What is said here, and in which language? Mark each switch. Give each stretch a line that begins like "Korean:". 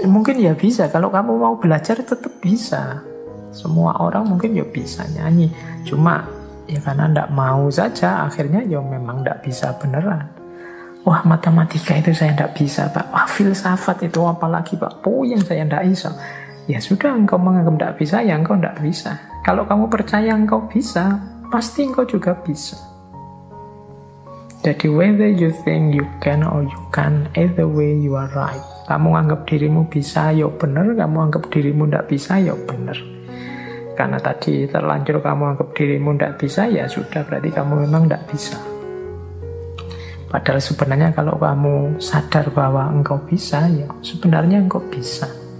Indonesian: Mungkin ya bisa, kalau kamu mau belajar tetap bisa. Semua orang mungkin ya bisa nyanyi, cuma ya karena enggak mau saja akhirnya ya memang enggak bisa beneran. Wah, matematika itu saya tidak bisa, Pak. Wah, filsafat itu apalagi, Pak. Poin saya tidak bisa. Ya sudah, engkau menganggap tidak bisa, ya engkau tidak bisa. Kalau kamu percaya engkau bisa, pasti engkau juga bisa. Jadi,
English: whether you think you can or you can't, either way you are right.
Indonesian: Kamu anggap dirimu bisa, ya benar. Kamu anggap dirimu tidak bisa, ya benar. Karena tadi terlanjur kamu anggap dirimu tidak bisa, ya sudah, berarti kamu memang tidak bisa. Padahal sebenarnya kalau kamu sadar bahwa engkau bisa, ya sebenarnya engkau bisa.